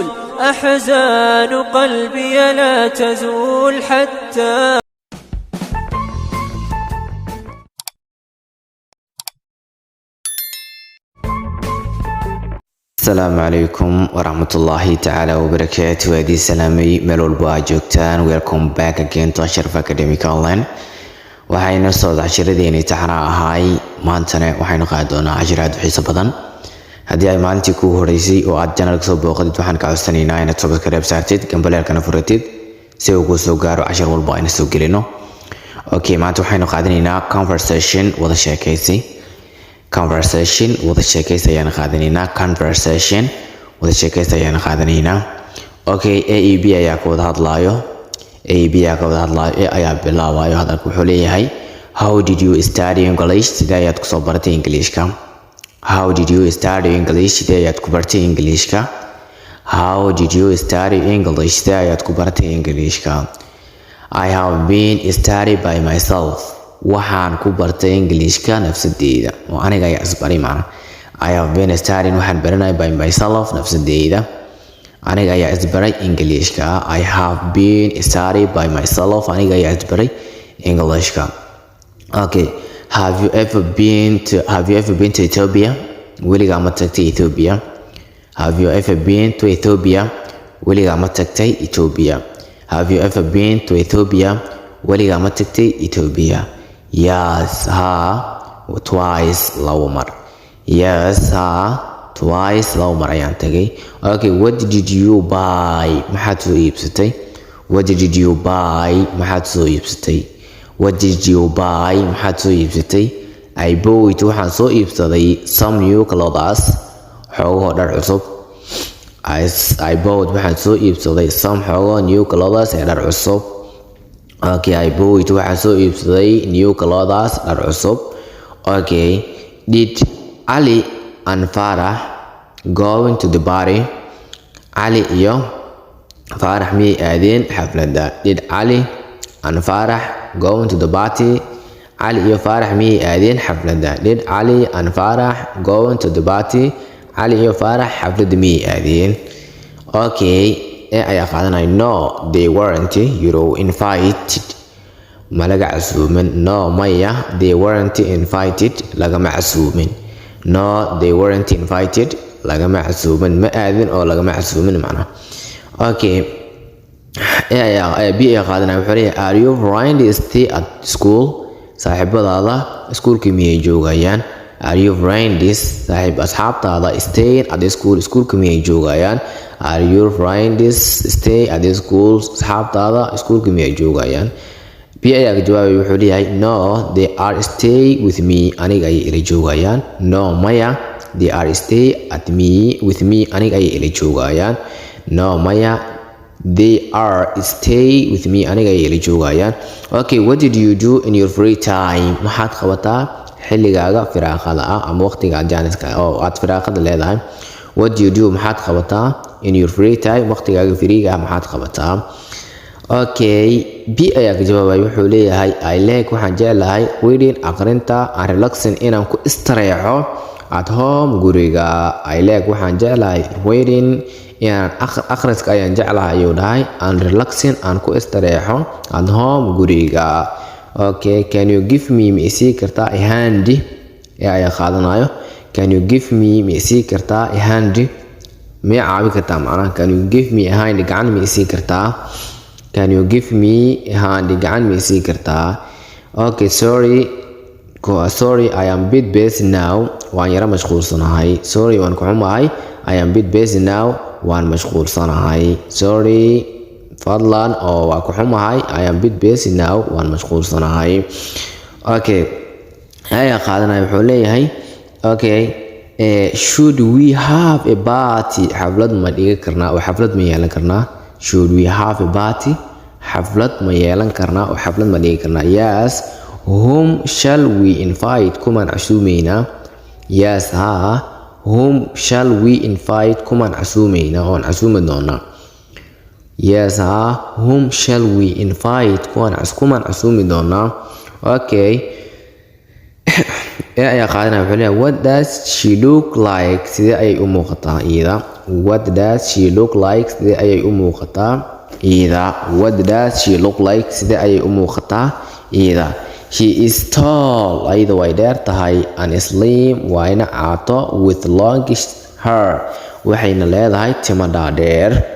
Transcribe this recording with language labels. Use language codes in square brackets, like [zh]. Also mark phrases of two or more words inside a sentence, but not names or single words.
[ar] أحزان قلبي لا تزول حتى. السلام عليكم ورحمة الله تعالى وبركاته. وادي سلامي ملول بواجوكتان. [en] Welcome back again to Ashraf Academic Online. [so] waxayna soo cashiradeenii taxana ahay maantana waxaynu qaadi doonaa cashiraad xiiso badan. haddii ay maalintii kugu horeysay oo aad channelka soo booqatid waxaan ka codsanaynaa inaad subscribe saartid gambaleelkana furatid si uu kuu soo gaaro cashir walba ayna soo gelino. Okay, maanta waxaynu qaadanaynaa conversation wada sheekaysi. Conversation wada sheekaysi ayaan qaadanaynaa. Conversation wada sheekaysi ayaan qaadanaynaa. Okay, A E B ayaa ka wada hadlaayo. A ayaa bilaabayo hadalku wuxuu leeyahay [en] how did you study English? [so] Sidee ayaad kusoo baratay Englishka? [en] How did you study English? [so] Sidee ayaad ku bartay Englishka? [en] How did you study English? [so] Sidee ayaad ku bartay Englishka? [en] I have been studying by myself. [so] Waxaan ku bartay Englishka nafsadeyda oo aniga ayaa isbaray macna. [en] I have been studying [so] waxaan baranay [en] by myself nafsadeyda. [so] aniga ayaa isbaray Englishka. [en] I have been studying by myself. [so] aniga ayaa isbaray Englishka. [en] Okay, have you ever been to Ethiopia? [so] weligaa ma tagtay Ethiopia? [en] Have you ever been to Ethiopia? [so] weligaa ma tagtay Ethiopia? [en] Have you ever been to Ethiopia? [so] weligaa ma tagtay Ethiopia? [en] Yes, ha, twice, [so] labo mar. Yes, ha, twice, labo mar ayaan tagay. [en] Okay, what did you buy? [so] maxaad soo iibsatay? [en] What did you buy? [so] maxaad soo iibsatay? [en] What did you buy? [so] maxaad soo iibsatay? [en] I bought [so] waxaan soo iibsaday [en] some new clothes. [so] xoogoo dhar cusub. [en] I bought [so] waxaan soo iibsaday some xoogoo [en] new clothes [so] ee dhar cusub. [en] Okay, I bought [so] waxaan soo iibsaday [en] new clothes [so] dhar cusub. [en] Okay, did Ali and Farah going to the party? [so] Ali iyo Farah miyay aadeen xafladda? [en] Did Ali and Farah going to the party? [so] Ali iyo Farah miyay aadeen xafladda? [en] Did Ali and Farah going to the party? [so] Ali iyo Farah xafladda miyay aadeen? [en] Okay, [so] ayaa qaadanay [en] no, they weren't. You're invited. [so] ma laga casuumin. [en] No, maya, they weren't invited. [so] lagama casuumin. [en] No, they weren't invited. [so] lagama casuumin. ma aadin oo lagama casuumin macna. [en] Okay, [so] B ayaa qaadanay wuxuu leeyahay [en] are you friends stay at school? [so] saaxiibadaada iskuulka miyay joogayaan? [en] Are you friends asxaabtaada stay at the school? [so] iskuulka miyay joogayaan? [en] Are you friends stay at the school? [so] asxaabtaada iskuulka miyay joogayaan? B ayaa ka jawaabay wuxuu leeyahay [en] no, they are stay with me. [so] aniga ayay ila joogayaan. [en] No, maya, they are stay at me with me. [so] aniga ayay ila joogayaan. [en] No, maya, they are stay with me. [so] aniga ayay ila joogayaan. [en] Okay, what did you do in your free time? [so] maxaad qabataa xilligaaga firaaqada ah ama waqtiga jaaniska oo aad firaaqada leedahay? [en] What do you do? [so] maxaad qabataa [en] in your free time? [so] waqtigaaga firiiga ah maxaad qabataa? Okay, B ayaa ka jawaabay wuxuu leeyahay [en] I like [so] waxaan jeclahay reading aqrinta [en] and relaxing [so] inaan ku istareexo [en] at home [so] guriga. [en] I like [so] waxaan jeclahay reading inaan akhriska ayaan jeclahay ayuu dhahay [en] and relaxing [so] aan ku istareexo [en] at home [so] guriga. [en] Okay, can you give me [so] ma isii kartaa [en] a hand? [so] ayaa qaadanayo [en] can you give me [so] ma isii kartaa [en] a hand? [so] ma caawi kartaa macnaha [en] can you give me a hand? [so] gacan ma isii kartaa? [en] Can you give me a hand? [so] gacan ma isii kartaa? [en] Okay, sorry, I am a bit busy now. [so] waan yara mashquulsanahay. Sorry, waan ku xumahay. [en] I am a bit busy now. [so] waan mashquulsanahay. Sorry, fadlan oo waan ku xumahay. [en] I am a bit busy now. [so] waan mashquulsanahay. Okay, ayaa qaadanaya wuxuu leeyahay [en] okay, should we have a party? [so] xaflad ma dhigi karnaa oo xaflad ma yeelan karnaa? [en] Should we have a party? [so] xaflad ma yeelan karnaa oo xaflad ma dhigi karnaa? [en] Yes, whom shall we invite? [so] kumaan casuumeynaa? [en] Yes, ha, whom shall we invite? [so] kumaan casuumeynaa oon casuumi doonaa? [en] Yes, ha, whom shall we invite? [so] kumaan casuumi doonaa? Okay, ayaa qaadanaya wuxuu leeyahay [en] what does she look like [so] sidee ayay u muuqataa iyada [en] what does she look like [so] sidee ayay u muuqataa iyada [en] what does she look like [so] sidee ayay u muuqataa iyada [en] she is tall [so] ayada way dheer tahay [en] and slim [so] wayna caato [en] with longish hair [so] waxayna leedahay timo dhaadheer